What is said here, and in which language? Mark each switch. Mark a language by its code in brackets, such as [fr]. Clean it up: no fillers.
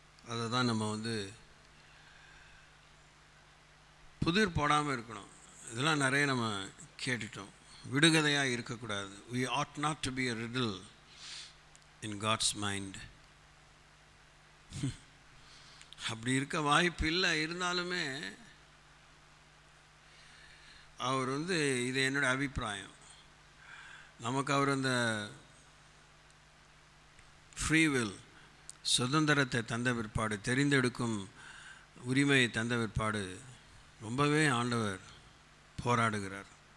[ta] அதை தான் நம்ம புதிர் போடாமல் இருக்கணும். இதெல்லாம் நிறைய நம்ம கேட்டுட்டோம். விடுகதையாக இருக்கக்கூடாது. [en] We ought not to be a riddle in God's mind. [ta] அப்படி இருக்க வாய்ப்பு இல்லை. இருந்தாலுமே அவர் இது என்னோடய அபிப்பிராயம், நமக்கு அவர் அந்த ஃப்ரீவில் சுதந்திரத்தை தந்த பிற்பாடு, தெரிந்தெடுக்கும் உரிமையை தந்த பிற்பாடு ரொம்பவே ஆண்டவர் போராடுகிறார்.